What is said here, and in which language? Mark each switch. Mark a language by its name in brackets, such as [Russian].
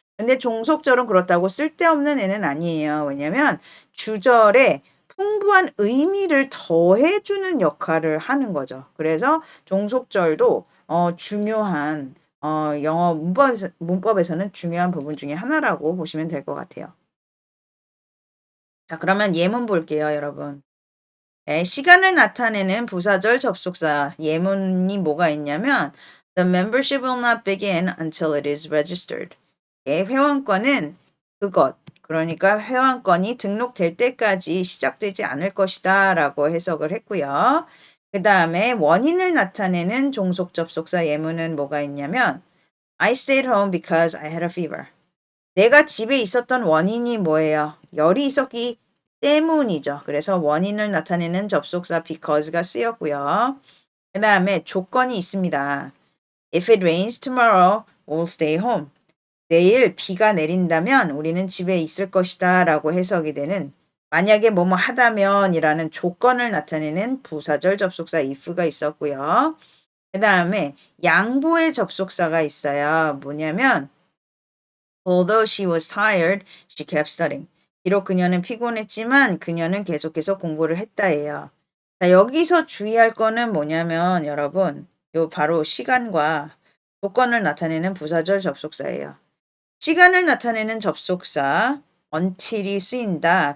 [Korean] 근데 종속절은 그렇다고 쓸데없는 애는 아니에요. 왜냐면 주절에 풍부한 의미를 더해주는 역할을 하는 거죠. 그래서 종속절도 중요한 영어 문법에서는 중요한 부분 중에 하나라고 보시면 될 것 같아요. 자, 그러면 예문 볼게요, 여러분. 네, 시간을 나타내는 부사절 접속사 예문이 뭐가 있냐면 [English] The membership will not begin until it is registered. [Korean] 예, 회원권은 그것, 그러니까 회원권이 등록될 때까지 시작되지 않을 것이다 라고 해석을 했고요. 그 다음에 원인을 나타내는 종속 접속사 예문은 뭐가 있냐면 [English] I stayed home because I had a fever. [Korean] 내가 집에 있었던 원인이 뭐예요? 열이 있었기 때문이죠. 그래서 원인을 나타내는 접속사 because가 쓰였고요. 그 다음에 조건이 있습니다. [English] If it rains tomorrow, we'll stay home. [Korean] 내일 비가 내린다면 우리는 집에 있을 것이다 라고 해석이 되는 만약에 뭐뭐 하다면 이라는 조건을 나타내는 부사절 접속사 if가 있었고요. 그 다음에 양보의 접속사가 있어요. 뭐냐면 [English] Although she was tired, she kept studying. [Korean] 비록 그녀는 피곤했지만 그녀는 계속해서 공부를 했다예요. 자, 여기서 주의할 거는 뭐냐면 여러분, 요 바로 시간과 조건을 나타내는 부사절 접속사예요. 시간을 나타내는 접속사 until이 쓰인다.